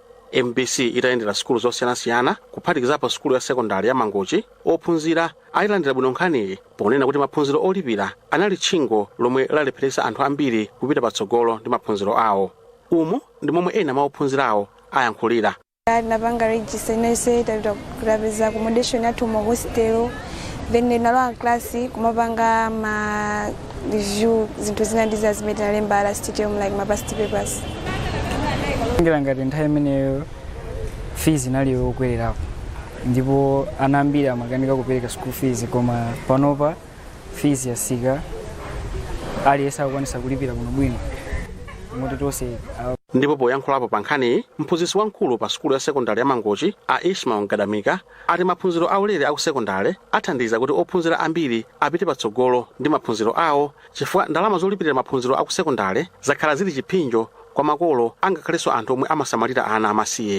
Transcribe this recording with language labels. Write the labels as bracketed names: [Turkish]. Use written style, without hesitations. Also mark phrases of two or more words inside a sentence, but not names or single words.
[Nyanja] MBC itayendera sukulu zosiyanasiyana kuphatikizapo sukulu ya sekondari ya Mangochi ophunzira ayilandira bwino nkhaniyi ponena kuti maphunziro olipira anali tchingo lomwe lalepheresa anthu ambiri kupita patsogolo ndi maphunziro awo. Umu ndi momwe ena mwa ophunzirawo ayankhulira. Napanga register inese tapeza accommodation yathu mu hostel then nalowa klasi kumapanga ma review zinthu zina ndiza zimene nalemba [English] last term like my past papers. [Nyanja] Ngati nthawi imeneyo fees inali yokwerapo ndipo ana ambiri amakanika kupereka [English] school fees [Nyanja] koma panopa fees yasika aliyesa akwanisa kulipira bwinobwino moti tonse. Ndipo poyankhulapo pa nkhani mphunzitsi wamkulu pa sukulu ya sekondari ya Mangochi a Ismail Gadamika ati maphunziro aulere a ku sekondari athandiza kuti ophunzira ambiri apite patsogolo ndi maphunziro awo chifukwa ndalama zolipirira maphunziro a ku sekondari zakhala zili chipinjo kwa makolo angakhalenso anthu omwe amasamalira ana amasiye.